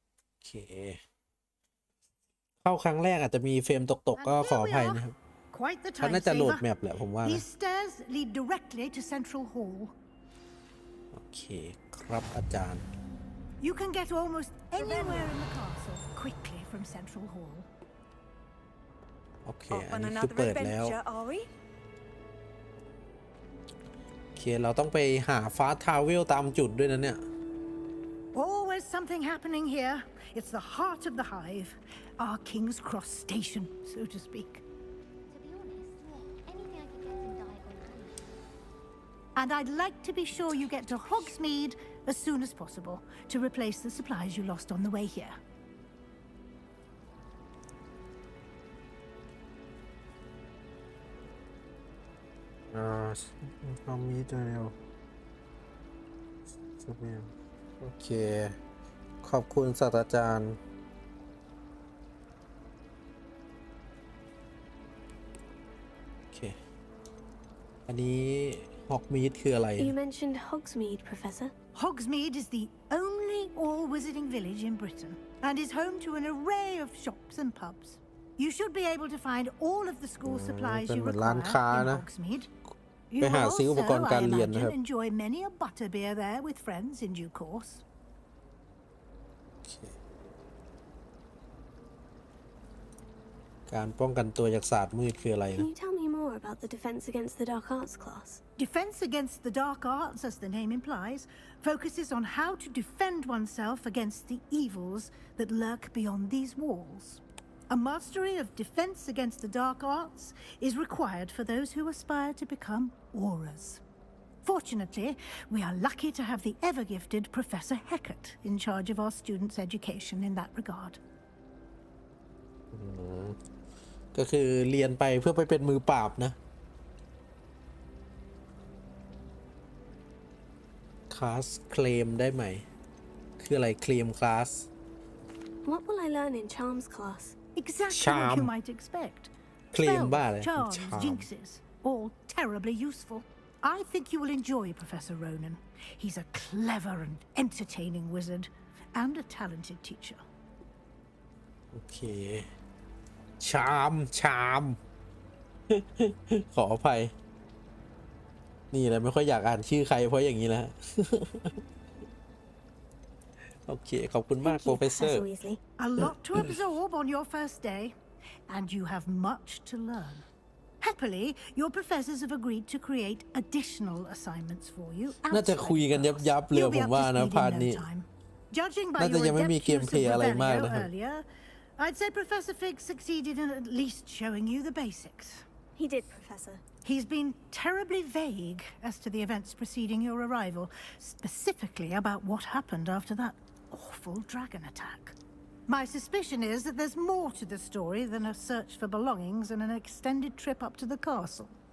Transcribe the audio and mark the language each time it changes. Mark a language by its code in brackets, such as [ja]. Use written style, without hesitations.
[th] โอเคเข้าครั้งแรกอาจจะมีเฟรมตกก็ขออภัยนะครับเขาน่าจะโหลดแมปแหละผมว่านะ [en] These stairs lead directly to Central Hall. [th] โอเคครับอาจารย์ [en] You can get almost anywhere in the castle quickly from Central Hall. [th] โอเคอันนี้คือเปิดแล้วโอเคเราต้องไปหาฟ้าทาวเวลตามจุดด้วยนะเนี่ย [en] Always something happening here. It's the heart of the hive, our King's Cross station, so to speak. And I'd like to be sure you get to Hogsmeade as soon as possible to replace the supplies you lost on the way here. [th] เอามีดเร็วโอเค ขอบคุณศาสตราจารย์โอเคอันนี้ฮอกมีดคืออะไร [en] You mentioned Hogsmeade, Professor. Hogsmeade is the only all-wizarding village in Britain and is home to an array of shops and pubs. You should be able to find all of the school supplies you require in Hogsmeade. You will also, I imagine, enjoy many a butterbeer there with friends in due course. [th] การป้องกันตัวจากศาสตร์มืดคืออะไร [en] Can you tell me more about the Defense Against the Dark Arts class? Defense Against the Dark Arts, as the name implies, focuses on how to defend oneself against the evils that lurk beyond these walls. A mastery of Defense Against the Dark Arts is required for those who aspire to become auras. Fortunately, we are lucky to have the ever-gifted Professor Heckert in charge of our students' education in that regard. [th] ก็คือเรียนไปเพื่อไปเป็นมือปราบนะคลาสเคลมได้ไหมคืออะไรเคลมคลาส [en] What will I learn in Charms class? Exactly what you might expect. Spells, charms, jinxes, all terribly useful. I think you will enjoy Professor Ronan. He's a clever and entertaining wizard and a talented teacher. [th] โอเคชามขออภัยนี่แหละไม่ค่อยอยากอ่านชื่อใครเพราะอย่างนี้นะ โอเคขอบคุณมาก Professor. [en] A lot to absorb on your first day, and you have much to learn. Happily, your professors have agreed to create additional assignments for you. [th] น่าจะคุยกันยับเลยผมว่านะพาร์ทนี้ [en] Judging by [th] น่าจะ [en] your [th] ยังไม่มีเกมเพลย์อะไรมากนะครับ [en] earlier, I'd say Professor Fig succeeded in at least showing you the basics. He did, Professor. He's been terribly vague as to the events preceding your arrival, specifically about what happened after that awful dragon attack. My suspicion is that there's more to the story than a search for belongings and an extended trip up to the castle.